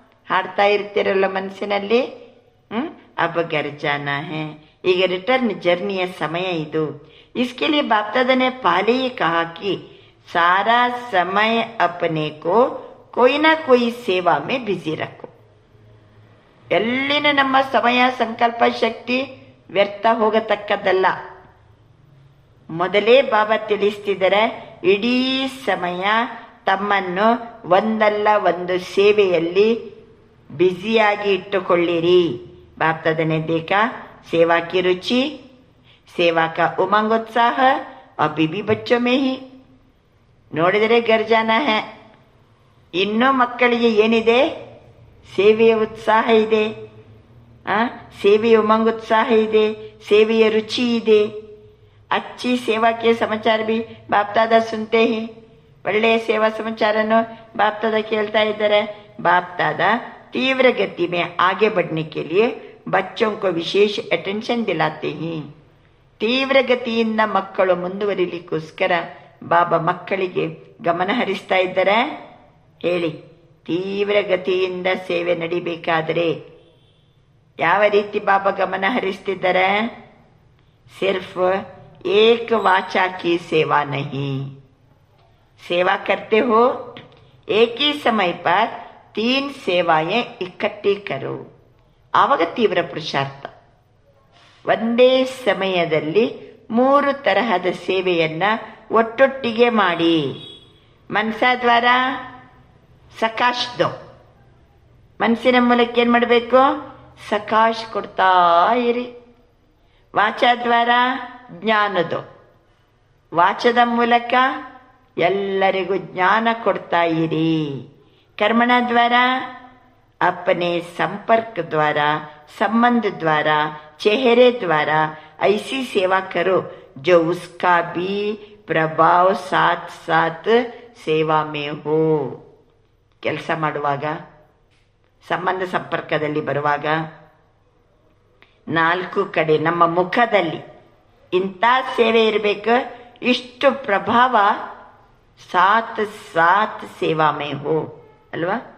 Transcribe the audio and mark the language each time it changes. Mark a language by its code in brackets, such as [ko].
[kn] ಹಾಡ್ತಾ ಇರ್ತೀರಲ್ಲ ಮನಸ್ಸಿನಲ್ಲಿ. [hi] अब घर जाना है. [kn] ಈಗ ರಿಟರ್ನ್ ಜರ್ನಿಯ ಸಮಯ ಇದು. [hi] इसके लिए बाप दादा ने पहले ही कहा कि सारा समय अपने को कोई ना कोई सेवा में बिजी रखो. [kn] ಎಲ್ಲಿನ ನಮ್ಮ ಸಮಯ ಸಂಕಲ್ಪ ಶಕ್ತಿ ವ್ಯರ್ಥ ಹೋಗತಕ್ಕದ್ದಲ್ಲ. ಮೊದಲೇ ಬಾಬಾ ತಿಳಿಸ್ತಿದ್ದಾರೆ, ಇಡೀ ಸಮಯ ತಮ್ಮನ್ನು ಒಂದಲ್ಲ ಒಂದು ಸೇವೆಯಲ್ಲಿ ಬ್ಯುಸಿಯಾಗಿ ಇಟ್ಟುಕೊಳ್ಳಿರಿ. [hi] बाप दादा ने देखा सेवा की रुचि, सेवा का उमंग उत्साह अभी भी बच्चों में ही. ನೋಡಿದರೆ घर जाना है. [kn] ಇನ್ನೂ ಮಕ್ಕಳಿಗೆ ಏನಿದೆ? ಸೇವೆಯ ಉತ್ಸಾಹ ಇದೆ, ಸೇವೆಯ ಉಮಂಗ್ ಉತ್ಸಾಹ ಇದೆ, ಸೇವೆಯ ರುಚಿ ಇದೆ. [hi] अच्छी सेवा के समाचार भी बाप दादा सुनते हैं. [kn] ಒಳ್ಳೆಯ ಸೇವಾ ಸಮಾಚಾರನು बाप दादा ಕೇಳ್ತಾ ಇದ್ದಾರೆ. [hi] बाप दादा तीव्र गति में आगे बढ़ने के लिए बच्चों को विशेष अटेंशन दिलाते हैं. [kn] ತೀವ್ರ ಗತಿಯಿಂದ ಮಕ್ಕಳು ಮುಂದುವರಿಲಿಕ್ಕೋಸ್ಕರ ಬಾಬಾ ಮಕ್ಕಳಿಗೆ ಗಮನ ಹರಿಸ್ತಾ ಇದ್ದಾರೆ. ಹೇಳಿ, ತೀವ್ರ ಗತಿಯಿಂದ ಸೇವೆ ನಡಿಬೇಕಾದರೆ ಯಾವ ರೀತಿ ಬಾಬಾ ಗಮನ ಹರಿಸ್ತಿದ್ದಾರೆ? [hi] ಸಿರ್ಫ್ ಏಕ ವಾಚಾ ಕಿ ಸೇವಾ नहीं. सेवा करते हो, एक ही समय पर 3 सेवाएं इकट्ठी करो. [kn] ಆವಾಗ ತೀವ್ರ ಪುರುಷಾರ್ಥ. ಒಂದೇ ಸಮಯದಲ್ಲಿ 3 ತರಹದ ಸೇವೆಯನ್ನ ಒಟ್ಟೊಟ್ಟಿಗೆ ಮಾಡಿ. [hi] ಮನಸಾ ದ್ವಾರ ಸಕಾಶ್ ದೋ. [kn] ಮನಸ್ಸಿನ ಮೂಲಕ ಏನ್ ಮಾಡಬೇಕು? ಸಕಾಶ್ ಕೊಡ್ತಾ ಇರಿ. [hi] ವಾಚಾ ದ್ವಾರ ಜ್ಞಾನದೋ. [kn] ವಾಚದ ಮೂಲಕ ಎಲ್ಲರಿಗೂ ಜ್ಞಾನ ಕೊಡ್ತಾ ಇರಿ. [hi] कर्मण द्वारा अपने संपर्क द्वारा, संबंध द्वारा, चेहरे द्वारा ऐसी सेवा करो जो उसका भी प्रभाव साथ साथ सेवा में हो. [kn] ಕೆಲಸ ಮಾಡುವಾಗ, ಸಂಬಂಧ ಸಂಪರ್ಕದಲ್ಲಿ ಬರುವಾಗ 4 ಕಡೆ ನಮ್ಮ ಮುಖದಲ್ಲಿ ಇಂಥ ಸೇವೆ ಇರಬೇಕು, ಇಷ್ಟು ಪ್ರಭಾವ [hi] ಸಾತ್ ಸಾತ್ ಸೇವಾ ಮೇ ಹೋ [kn] ಅಲ್ವಾ.